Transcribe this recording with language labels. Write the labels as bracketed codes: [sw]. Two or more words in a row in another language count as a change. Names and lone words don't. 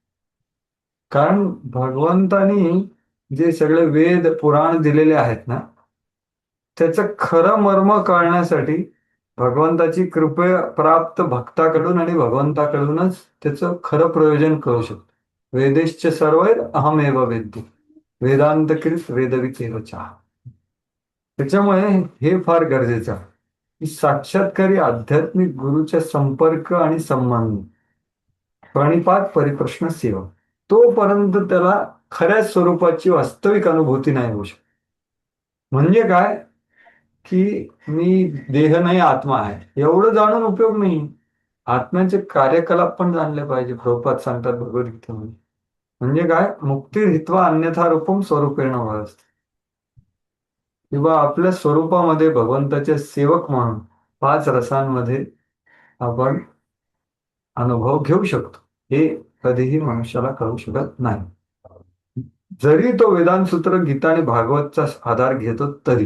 [mr] कारण भगवंतानी जे सगळे वेद पुराण दिलेले आहेत ना, त्याचं खरं मर्म कळण्यासाठी भगवंताची कृपा प्राप्त भक्ताकडून आणि भगवंताकडूनच त्याचं खरं प्रयोजन करू शकतो. [sa] वेदेश्च सर्वैर अहमेव वेद्य, वेदांतकृत वेदविचेव चहा. [mr] त्याच्यामुळे हे फार गरजेचं आहे की साक्षात्कारी आध्यात्मिक गुरुच्या संपर्क आणि संबंध, प्रणिपात परिप्रश्न सेवा, तोपर्यंत त्याला खऱ्या स्वरूपाची वास्तविक अनुभूती नाही होऊ शकत. म्हणजे काय की मी देह नाही आत्मा आहे एवढं जाणून उपयोग नाही. आत्म्याचे कार्यकलाप पण जाणले पाहिजे. प्रभुपाद सांगतात भगवद्गीतेमध्ये. म्हणजे काय, [sa] मुक्ती हित्वा अन्यथा रूपम स्वरूपेण [mr] असते, किंवा आपल्या स्वरूपामध्ये भगवंताचे सेवक म्हणून 5 रसांमध्ये आपण अनुभव घेऊ शकतो. हे कधीही मनुष्याला कळू शकत नाही. जरी तो वेदांत सूत्र, गीता आणि भागवतचा आधार घेतो तरी.